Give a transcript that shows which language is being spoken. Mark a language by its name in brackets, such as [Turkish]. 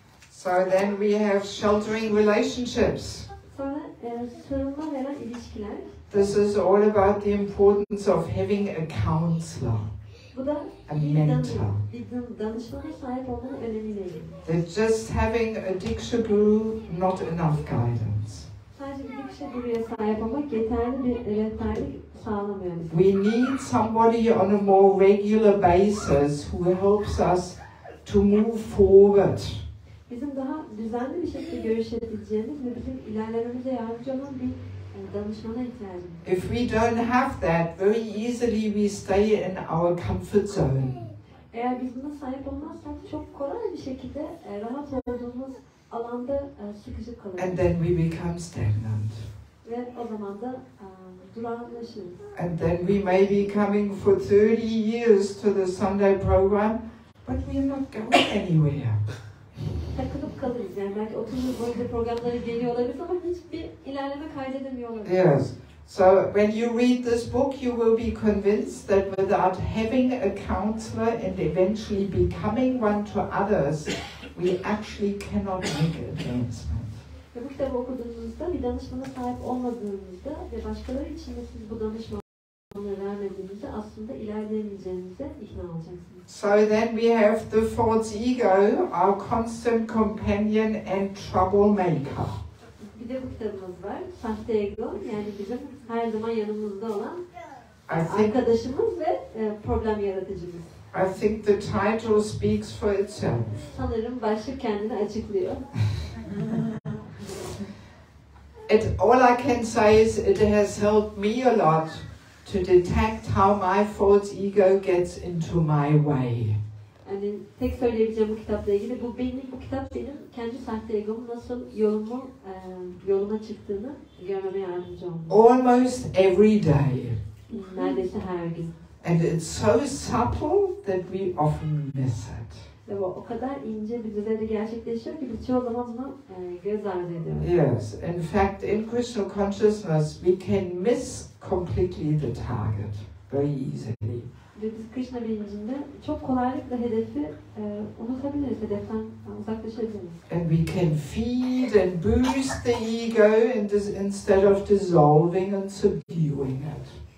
[English] So then we have sheltering relationships. [Turkish] Sonra sarılma veren ilişkiler. [English] This is all about the importance of having a counselor. [Turkish] Bu da bir danışmana sahip olmanın önemiyle ilgili. [English] That just having a Diksha Guru not enough guidance. [Turkish] Sadece bir Diksha Guru'ya sahip olmak yeterli bir rehberlik sağlamıyor. [English] We need somebody on a more regular basis who helps us to move forward. [Turkish] Bizim daha düzenli bir şekilde görüşebileceğimiz ve bizim ilerlememize yardımcı olan bir danışmana ihtiyacım. [English] If we don't have that, very easily we stay in our comfort zone. [Turkish] Eğer biz buna sahip olmazsak çok kolay bir şekilde rahat olduğumuz alanda sıkışıp kalırız. [English] And then we become stagnant. [Turkish] Ve o zaman da durağanlaşırız. [English] And then we may be coming for 30 years to the Sunday program, but we are not going anywhere. [Turkish] Takılıp kalırız. Yani belki 30 yıl boyunca programlara geliyor olabiliriz ama hiçbir ilerleme kaydedemiyor olabiliriz. [English] Yes. So when you read this book, you will be convinced that without having a counselor and eventually becoming one to others, we actually cannot make advancement. [Turkish] Ve bu kitabı okuduğunuzda bir danışmana sahip olmadığınızda ve başkaları için de siz bu danışmanlığı vermediğinizde aslında ilerleyemeyeceğinize ikna olacaksınız. [English] So then we have the false ego, our constant companion and troublemaker. [Turkish] Bir de bu kitabımız var. Sahte ego, yani bizim her zaman yanımızda olan arkadaşımız ve problem yaratıcımız. [English] I think the title speaks for itself. [Turkish] Sanırım başlık kendini açıklıyor. [English] All I can say is it has helped me a lot to detect how my false ego gets into my way. [Turkish] Yani tek söyleyebileceğim bu kitapla ilgili bu kitap benim kendi sahte egomu nasıl yoluma çıktığını görmeme yardımcı oldu. [English] Almost every day. [Turkish] Neredeyse her gün. [English] And it's so subtle that we often miss it. [Turkish] Ve o kadar ince bir düzeyde gerçekleşiyor ki biz çoğu zaman bunu göz ardı ediyoruz. [English] Yes, in fact, in kṛṣṇa consciousness, we can miss completely the target very easily. [Turkish] Ve biz kṛṣṇa bilincinde çok kolaylıkla hedefi unutabiliriz, hedeften uzaklaşabiliriz. [English] And we can feed and boost the ego instead of dissolving and subduing it.